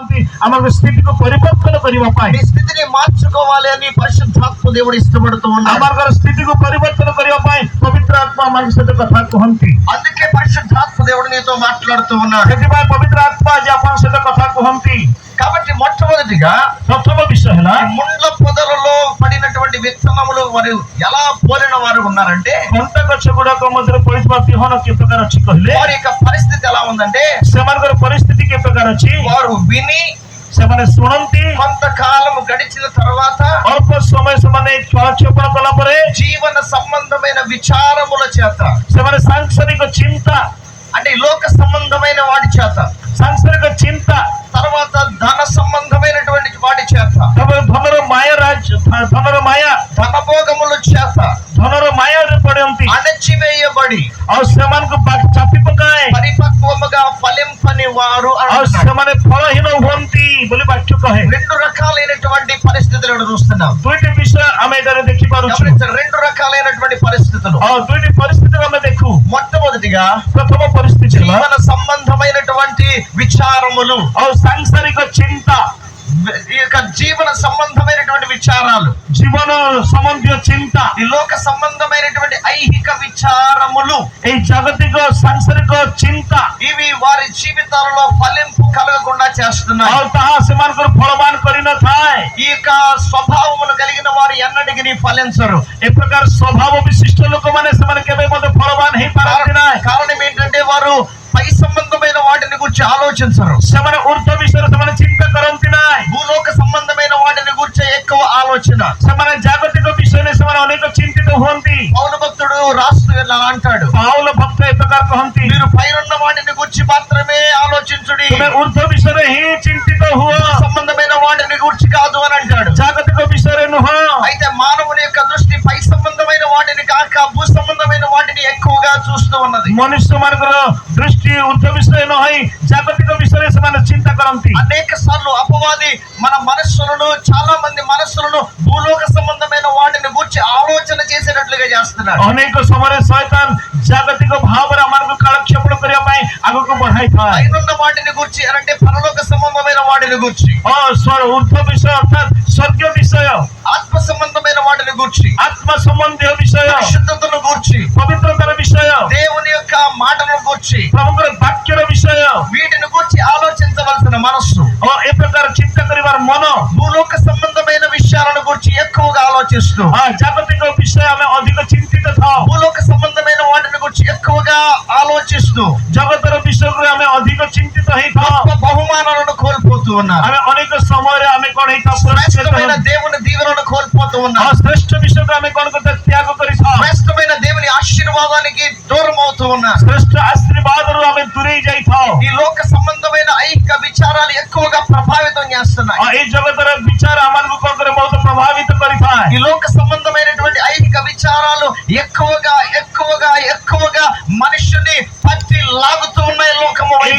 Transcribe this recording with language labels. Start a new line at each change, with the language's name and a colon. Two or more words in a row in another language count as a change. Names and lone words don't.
Odia: ଚାହାନ୍ତି ଆମର ସ୍ଥିତିକୁ ପରିବର୍ତ୍ତନ କରିବା ପାଇଁ।
Telugu: నీ స్థితిని మార్చుకోవాలి అని పరిశుద్ధాత్మ దేవుడు ఇష్టపడుతూ ఉన్నాడు.
Odia: ଆମର ସ୍ଥିତିକୁ ପରିବର୍ତ୍ତନ କରିବା ପାଇଁ ପବିତ୍ର ଆତ୍ମା ଆମ ସହିତ କଥା କୁହନ୍ତି।
Telugu: అందుకే పరిశుద్ధాత్మ దేవుడు నీతో మాట్లాడుతూ ఉన్నాడు.
Odia: ସେଥିପାଇଁ ପବିତ୍ର ଆତ୍ମା ଆଜି ଆପଣଙ୍କ ସହିତ କଥା କୁହନ୍ତି।
Telugu: కాబట్టి మొట్టమొదటిగా
Odia: ପ୍ରଥମ ବିଷୟ ହେଲା
Telugu: ముండ్ల పొదలలో పడినటువంటి విత్తనములు వారు ఎలా పోలిన వారు ఉన్నారంటే,
Odia: କଣ୍ଟା గଛ ଗୁଡାକ ମଧ୍ୟରେ ପଡିଥିବା ବିହନ କି ପ୍ରକାର ଅଛି କହିଲେ
Telugu: వారి యొక్క పరిస్థితి ఎలా ఉందంటే,
Odia: ସେମାନଙ୍କର ପରିସ୍ଥିତି କି ପ୍ରକାର ଅଛି।
Telugu: వారు విని
Odia: ସେମାନେ ଶୁଣନ୍ତି,
Telugu: కొంతకాలం గడిచిన తర్వాత
Odia: ଅଳ୍ପ ସମୟ ସେମାନେ କ୍ଷମାପଣ କଲା ପରେ
Telugu: జీవన సంబంధమైన విచారముల చేత,
Odia: ସେମାନେ ସାଂସାରିକ ଚିନ୍ତା
Telugu: అంటే ఈ లోక సంబంధమైన వాటి చేత,
Odia: ସାଂସାରିକ ଚିନ୍ତା
Telugu: తర్వాత ధన సంబంధమైనటువంటి వాటి చేత,
Odia: ଧନର ମାୟା
Telugu: ధనభోగముల చేత
Odia: ଧନର ମାୟାରେ ପଡନ୍ତି
Telugu: అణచివేయబడి
Odia: ଆଉ ସେମାନଙ୍କୁ ଚାପି ପକାଏ
Telugu: పరిపక్వముగా ఫలింపని వారు
Odia: ଆଉ
Telugu: అంటున్నాడు.
Odia: ସେମାନେ ଫଳହୀନ ହୁଅନ୍ତି ବୋଲି ବାକ୍ୟ କହେ।
Telugu: రెండు రకాలైనటువంటి పరిస్థితులను చూస్తున్నాం.
Odia: ଦୁଇଟି ବିଷୟ ଆମେ ଏଠାରେ ଦେଖିପାରୁଛୁ।
Telugu: గమనించండి, రెండు రకాలైనటువంటి పరిస్థితులు.
Odia: ଆଉ ଦୁଇଟି ପରିସ୍ଥିତିକୁ ଆମେ ଦେଖୁ।
Telugu: మొట్టమొదటిగా
Odia: ପ୍ରଥମ ପରିସ୍ଥିତି ହେଲା
Telugu: జీవన సంబంధమైనటువంటి విచారములు,
Odia: ଆଉ ସାଂସାରିକ ଚିନ୍ତା,
Telugu: ఈ యొక్క జీవన సంబంధమైనటువంటి విచారాలు,
Odia: ଜୀବନ ସମ୍ବନ୍ଧୀୟ ଚିନ୍ତା,
Telugu: ఈ లోక సంబంధమైనటువంటి ఐహిక విచారములు,
Odia: ଏଇ ଜାଗତିକ ସାଂସାରିକ ଚିନ୍ତା
Telugu: ఇవి వారి జీవితాలలో ఫలింపు కలగకుండా చేస్తున్నాయి.
Odia: ଆଉ ତାହା ସେମାନଙ୍କର ଫଳବାନ କରିନଥାଏ।
Telugu: ఈ యొక్క స్వభావమును కలిగిన వారు ఎన్నటికి ఫలించరు.
Odia: ଏ ପ୍ରକାର ସ୍ୱଭାବ ବିଶିଷ୍ଟ ଲୋକମାନେ ସେମାନେ କେବେ ମଧ୍ୟ ଫଳବାନ ହେଇପାରନ୍ତି ନାହିଁ।
Telugu: కారణం ఏంటంటే వారు పై సంబంధమైన వాటిని గురించి ఆలోచించరు.
Odia: ସେମାନେ ଊର୍ଦ୍ଧ୍ୱ ବିଷୟରେ ସେମାନେ ଚିନ୍ତା କରନ୍ତି ନାହିଁ।
Telugu: భూలోక సంబంధమైన వాటిని గురించి ఎక్కువ ఆలోచన.
Odia: ସେମାନେ ଜାଗତିକ ବିଷୟରେ ସେମାନେ ଅନେକ ଚିନ୍ତିତ ହୁଅନ୍ତି।
Telugu: పౌలు భక్తుడు రాస్తూ ఇలా అంటాడు,
Odia: ପାଉଲ ଭକ୍ତ ଏ ପ୍ରକାର କହନ୍ତି,
Telugu: మీరు పైనున్న వాటిని గురించి మాత్రమే ఆలోచించుడి,
Odia: ତୁମେ ଊର୍ଦ୍ଧ୍ୱ ବିଷୟରେ ହିଁ ଚିନ୍ତିତ ହୁଅ,
Telugu: సంబంధమైన వాటిని గురించి కాదు అని అంటాడు.
Odia: ଜାଗତିକ ବିଷୟରେ ନୁହଁ।
Telugu: అయితే మానవుని యొక్క దృష్టి పై సంబంధమైన వాటిని కాక భూ సంబంధమైన వాటిని ఎక్కువగా చూస్తూ ఉన్నది.
Odia: ମନୁଷ୍ୟ ମାନଙ୍କର ଦୃଷ୍ଟି ଊର୍ଦ୍ଧ୍ୱ ବିଷୟ ନ ହୋଇ ଜାଗତିକ ବିଷୟରେ ସେମାନେ ଚିନ୍ତା କରନ୍ତି।
Telugu: అనేక సార్లు అపవాది మన మనస్సులను, చాలా మంది మనస్సులను భూలోక సంబంధమైన వాటిని గురించి ఆలోచన చేసేటట్లుగా చేస్తున్నాడు.
Odia: ଅନେକ ସମୟରେ ଶୟତାନ ଜାଗତିକ ଭାବରେ ଆମକୁ କାଳକ୍ଷେପଣ କରିବା ପାଇଁ ଆଗକୁ ବଢାଇଥାଏ।
Telugu: పైనున్న వాటిని గురించి అంటే పరలోక సంబంధమైన వాటిని గురించి,
Odia: ଊର୍ଦ୍ଧ୍ୱ ବିଷୟ ଅର୍ଥାତ୍ ସ୍ୱର୍ଗୀୟ ବିଷୟ,
Telugu: ఆత్మ సంబంధమైన వాటిని గురించి,
Odia: ଆତ୍ମ ସମ୍ବନ୍ଧୀୟ ବିଷୟ,
Telugu: పరిశుద్ధతను గురించి,
Odia: ପବିତ୍ରତାର ବିଷୟ,
Telugu: దేవుని యొక్క మాటలను గురించి,
Odia: ପ୍ରଭୁଙ୍କର ବାକ୍ୟର ବିଷୟ
Telugu: వీటిని గురించి ఆలోచించవలసిన మనస్సు,
Odia: ଓ ଏ ପ୍ରକାର ଚିନ୍ତା କରିବାର ମନ,
Telugu: భూలోక సంబంధమైన విషయాలను గురించి ఎక్కువగా ఆలోచిస్తూ,
Odia: ଜାଗତିକ ବିଷୟ ଆମେ ଅଧିକ ଚିନ୍ତିତ ଥାଉ।
Telugu: భూలోక సంబంధమైన వాటిని గురించి ఎక్కువగా ఆలోచిస్తూ
Odia: ଜଗତର ବିଷୟକୁ ଆମେ ଅଧିକ ଚିନ୍ତିତ ହେଇଥାଉ।
Telugu: గొప్ప బహుమానాలను కోల్పోతూ ఉన్నారు.
Odia: ଆମେ ଅନେକ ସମୟରେ ଆମେ କଣ ହେଇଥାଉ,
Telugu: శ్రేష్టమైన దేవుని దీవెనను కోల్పోతూ ఉన్నారు.
Odia: ଶ୍ରେଷ୍ଠ ବିଷୟକୁ ଆମେ କଣ କରିଥାଉ, ତ୍ୟାଗ କରିଥାଉ।
Telugu: శ్రేష్టమైన దేవుని ఆశీర్వాదానికి దూరం అవుతూ ఉన్నారు.
Odia: ଶ୍ରେଷ୍ଠ ଆଶୀର୍ବାଦରୁ ଆମେ ଦୂରେଇ ଯାଇଥାଉ।
Telugu: ఈ లోక సంబంధమైన ఐహిక విచారాలు ఎక్కువగా ప్రభావితం చేస్తున్నాయి.
Odia: ଏଇ ଜଗତର ବିଚାର ଆମକୁ କଣ କରେ, ବହୁତ ପ୍ରଭାବିତ କରିଥାଏ।
Telugu: ఈ లోక సంబంధమైనటువంటి ఐహిక విచారాలు ఎక్కువగా ఎక్కువగా ఎక్కువగా మనుషుని పట్టి లాగుతూ ఉన్నాయి లోకము
Odia: ଏଇ